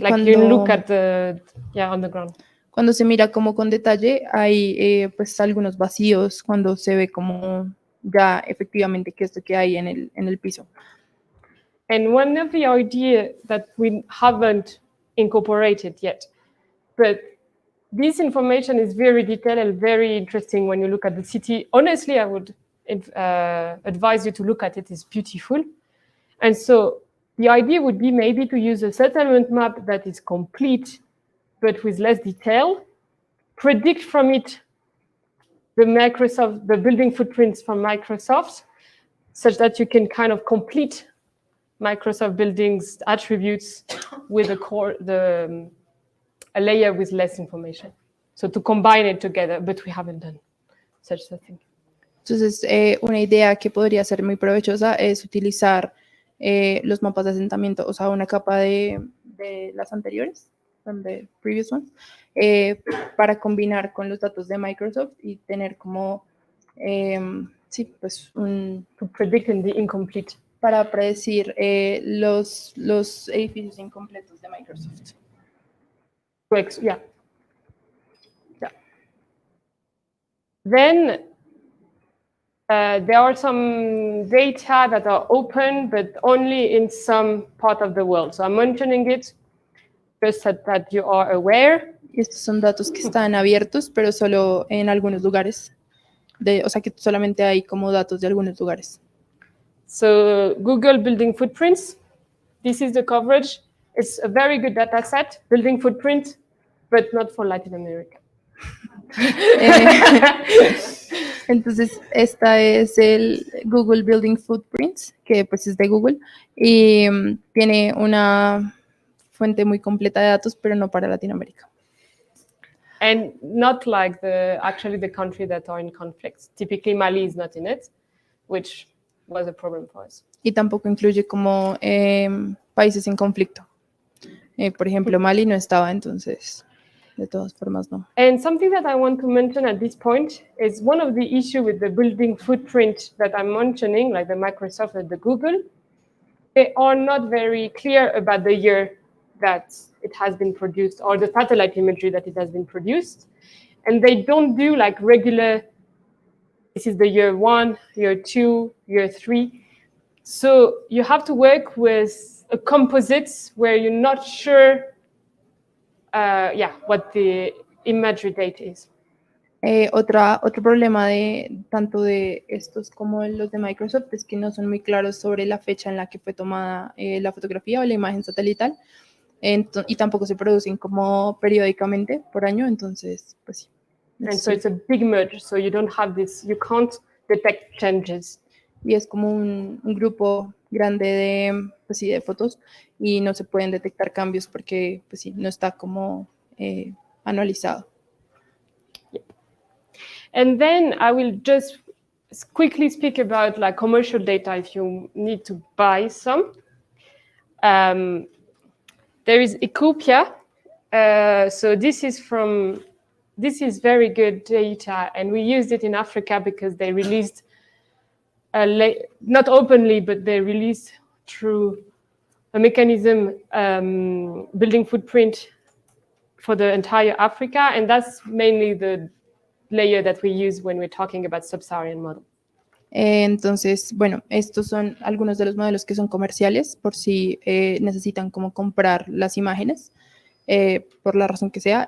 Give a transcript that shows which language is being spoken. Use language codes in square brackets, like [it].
[en] like you look at on the ground. [es] Cuando se mira como con detalle, hay pues algunos vacíos cuando se ve como ya efectivamente que esto que hay en el piso. [en] And one of the ideas that we haven't incorporated yet, but this information is very detailed and very interesting when you look at the city. Honestly, I would advise you to look at it. It's beautiful. And so the idea would be maybe to use a settlement map that is complete but with less detail, predict from it the building footprints from Microsoft, such that you can kind of complete Microsoft buildings attributes with a layer with less information. So to combine it together, but we haven't done such a thing. [es] Entonces, una idea que podría ser muy provechosa es utilizar los mapas de asentamiento, o sea, una capa de las anteriores, [en] from the previous ones, [es] para combinar con los datos de Microsoft y tener como, sí, pues [en] to predict in the incomplete. [es] Para predecir los edificios incompletos de Microsoft. [en] Yeah. Then there are some data that are open, but only in some part of the world. So I'm mentioning it just so that you are aware. [es] Estos son datos que están abiertos, pero solo en algunos lugares. O sea que solamente hay como datos de algunos lugares. [en] So Google Building Footprints, this is the coverage. It's a very good data set, building footprint, but not for Latin America. [es] Entonces, esta es el Google Building Footprints, que pues es de Google, y tiene una fuente muy completa de datos, pero no para Latinoamérica. [en] And not like actually the country that are in conflicts. Typically Mali is not in it, which was a problem for us. [es] Y tampoco incluye como países en conflicto. Por ejemplo, Mali no estaba, entonces de todas formas no. [en] And something that I want to mention at this point is one of the issues with the building footprint that I'm mentioning, like the Microsoft and the Google, they are not very clear about the year that it has been produced or the satellite imagery that it has been produced. And they don't do like regular, this is the year 1, year 2, year 3. So you have to work with a composite where you're not sure what the imagery date is. [es] Otro problema de tanto de estos como los de Microsoft es que no son muy claros sobre la fecha en la que fue tomada la fotografía o la imagen satelital, y tampoco se producen como periódicamente por año, entonces pues sí. [en] And so it's a big merge, so you don't have this, you can't detect changes. [es] Y es como un grupo grande de, pues sí, de fotos y no se pueden detectar cambios porque pues sí, no está como anualizado. [en] Yeah. And then I will just quickly speak about like commercial data if you need to buy some. There is Ecopia. So this is very good data, and we used it in Africa because they released not openly, but they released through a mechanism building footprint for the entire Africa, and that's mainly the layer that we use when we're talking about sub-Saharan model. [es] Entonces, bueno, estos son algunos de los modelos que son comerciales por si necesitan como comprar las imágenes, por la razón que sea.